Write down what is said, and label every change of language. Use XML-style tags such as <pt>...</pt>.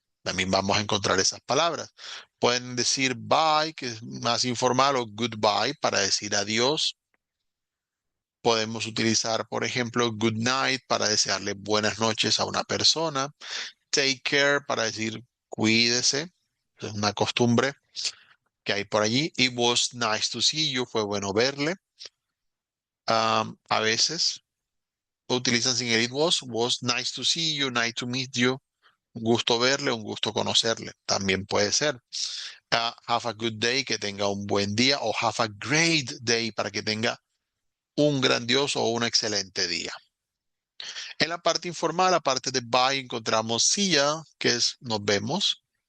<es>También vamos a encontrar esas palabras. Pueden decir bye, que es más informal, o goodbye para decir adiós. Podemos utilizar, por ejemplo,</es> <en>good night</en> <es>para desearle buenas noches a una persona.</es> <en>Take care</en> <es>para decir cuídese. Es una costumbre que hay por allí.</es> <en>It was nice to see you.</en> <es>Fue bueno verle. A veces utilizan sin el</es> <en>it was nice to see you, nice to meet you.</en> <es>Un gusto verle, un gusto conocerle. También puede ser.</es> <en>Have a good day,</en> <es>que tenga un buen día. O</es> <en>have a great day,</en> <es>para que tenga un grandioso o un excelente día. En la parte informal, aparte de bye, encontramos</es> <en>see ya,</en> <es>que es nos vemos.</es>